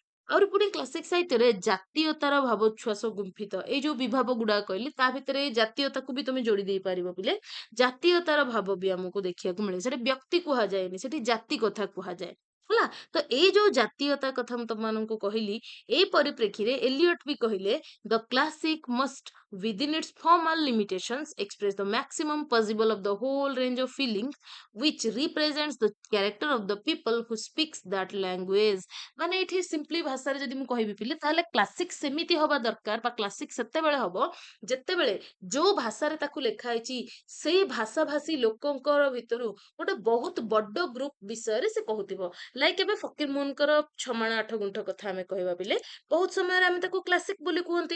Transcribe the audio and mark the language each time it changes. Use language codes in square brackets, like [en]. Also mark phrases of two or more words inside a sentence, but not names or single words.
[or] ଆହୁରି ପୁଣି କ୍ଲାସିକ ସାହିତ୍ୟରେ ଜାତୀୟତାର ଭାବୋଚ୍ଛ୍ୱାସ ଗୁମ୍ଫିତ, ଏଇ ଯୋଉ ବିଭାବ ଗୁଡା କହିଲି ତା ଭିତରେ ଏଇ ଜାତୀୟତାକୁ ବି ତମେ ଯୋଡି ଦେଇ ପାରିବ ପିଲେ। ଜାତୀୟତାର ଭାବ ବି ଆମକୁ ଦେଖିବାକୁ ମିଳେ, ସେଠି ବ୍ୟକ୍ତି କୁହାଯାଏନି, ସେଠି ଜାତି କଥା କୁହାଯାଏ। ହେଲା, ତ ଏଇ ଯୋଉ ଜାତୀୟତା କଥା ମୁଁ ତମମାନଙ୍କୁ କହିଲି, ଏଇ ପରିପ୍ରେକ୍ଷୀରେ ଏଲିୟଟ ବି କହିଲେ [en] the classic must within its formal limitations express the maximum possible of the whole range of feelings which represents the character of the people who speaks that language। [or] ମାନେ ଏଠି ସିମ୍ପଲି ଭାଷାରେ ଯଦି ମୁଁ କହିବି ପିଲେ, ତାହେଲେ କ୍ଲାସିକ ସେମିତି ହବା ଦରକାର, ବା କ୍ଲାସିକ ସେତେବେଳେ ହବ ଯେତେବେଳେ ଯୋଉ ଭାଷାରେ ତାକୁ ଲେଖା ହେଇଛି ସେଇ ଭାଷାଭାଷୀ ଲୋକଙ୍କର ଭିତରୁ ଗୋଟେ ବହୁତ ବଡ ଗ୍ରୁପ ବିଷୟରେ ସେ କହୁଥିବ। ଲାଇକ ଏବେ ଫକୀର ମୋହନଙ୍କର ଛମାଣ ଆଠ ଗୁଣ୍ଠ କଥା ଆମେ କହିବା ପିଲେ, ବହୁତ ସମୟରେ ଆମେ ତାକୁ କ୍ଲାସିକ ବୋଲି କୁହନ୍ତି।